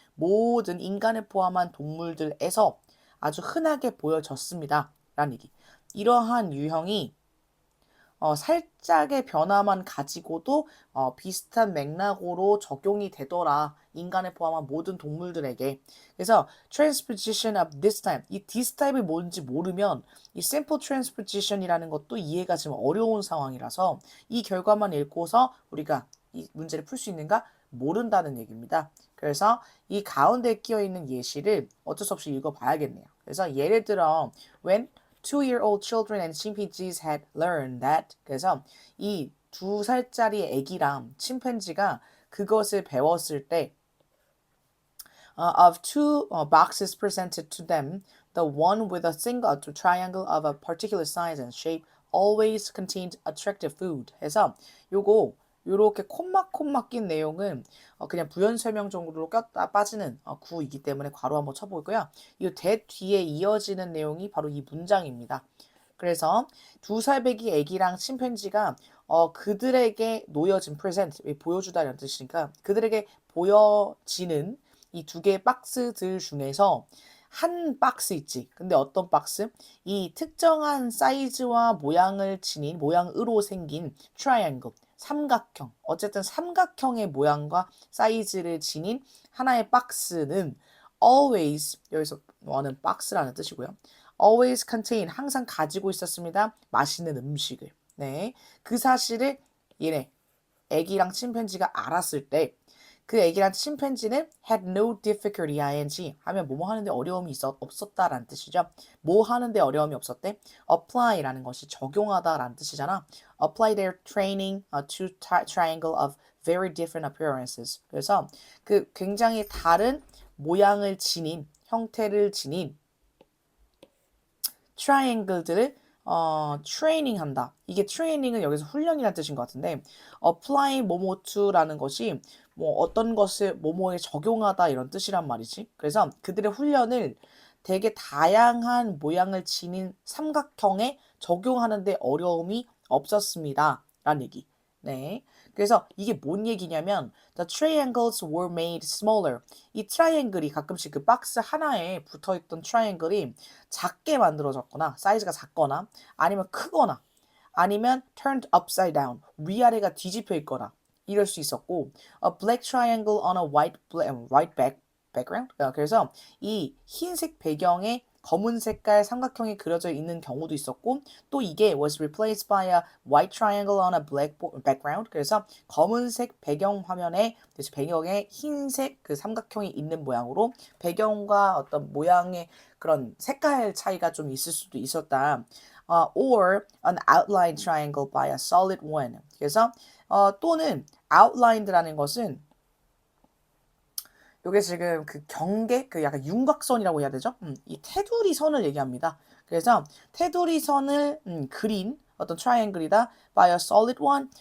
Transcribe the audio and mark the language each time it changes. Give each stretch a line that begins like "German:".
Korean: 모든 인간을 포함한 동물들에서 아주 흔하게 보여졌습니다. 라는 얘기. 이러한 유형이 살짝의 변화만 가지고도 비슷한 맥락으로 적용이 되더라. 인간을 포함한 모든 동물들에게. 그래서
English: transposition of this type.
Korean: 이
English: this type
Korean: 이 뭔지 모르면 이 simple transposition이라는 것도 이해가 좀 어려운 상황이라서 이 결과만 읽고서 우리가 이 문제를 풀 수 있는가 모른다는 얘기입니다. 그래서 이 가운데 끼어 있는 예시를 어쩔 수 없이 읽어봐야겠네요. 그래서 예를 들어
English: when 2-year-old children and chimpanzees had learned that.
Korean: 그래서 이 2살짜리 애기랑 침팬지가 그것을 배웠을 때
English: of two boxes presented to them, the one with a single triangle of a particular size and shape always contained attractive food.
Korean: 해서 요거 요렇게 콤마 낀 내용은 그냥 부연 설명 정도로 꼈다 빠지는 구이기 때문에 괄호 한번 쳐보고요. 이 대 뒤에 이어지는 내용이 바로 이 문장입니다. 그래서 2살배기 애기랑 침팬지가 그들에게 놓여진 present, 보여주다 이런 뜻이니까 그들에게 보여지는 이 두 개의 박스들 중에서 한 박스 있지. 근데 어떤 박스? 이 특정한 사이즈와 모양을 지닌 모양으로 생긴 triangle, 삼각형. 어쨌든 삼각형의 모양과 사이즈를 지닌 하나의 박스는 always, 여기서 원은 박스라는 뜻이고요. always contain, 항상 가지고 있었습니다. 맛있는 음식을. 네. 그 사실을 얘네, 애기랑 침팬지가 알았을 때 그 애기랑 침팬지는
English: had no difficulty
Korean: ing 하면 뭐뭐 하는데 어려움이 없었다라는 뜻이죠. 뭐 하는데 어려움이 없었대? apply라는 것이 적용하다라는 뜻이잖아.
English: apply their training to triangle of very different appearances.
Korean: 그래서 그 굉장히 다른 모양을 지닌 형태를 지닌 트라이앵글들을 트레이닝한다. 이게 트레이닝은 여기서 훈련이라는 뜻인 것 같은데 apply 뭐뭐 to라는 것이 뭐 어떤 것을 뭐뭐에 적용하다 이런 뜻이란 말이지. 그래서 그들의 훈련을 되게 다양한 모양을 지닌 삼각형에 적용하는데 어려움이 없었습니다. 라는 얘기. 네. 그래서 이게 뭔 얘기냐면
English: The triangles were made smaller.
Korean: 이 트라이앵글이 가끔씩 그 박스 하나에 붙어있던 트라이앵글이 작게 만들어졌거나 사이즈가 작거나 아니면 크거나 아니면
English: turned upside down.
Korean: 위아래가 뒤집혀 있거나 이럴 수 있었고
English: a black triangle on a white background.
Korean: 그래서 이 흰색 배경에 검은 색깔 삼각형이 그려져 있는 경우도 있었고 또 이게
English: was replaced by a white triangle on a black background.
Korean: 그래서 검은색 배경 화면에 배경에 흰색 그 삼각형이 있는 모양으로 배경과 어떤 모양의 그런 색깔 차이가 좀 있을 수도 있었다.
English: Or an outline triangle by a solid one.
Korean: 그래서 또는 outlined라는 것은 요게 지금 그 경계, 그 약간 윤곽선이라고 해야 되죠? 이 테두리 선을 얘기합니다. 그래서 테두리 선을 그린 어떤 트라이앵글이다.
English: by a solid one.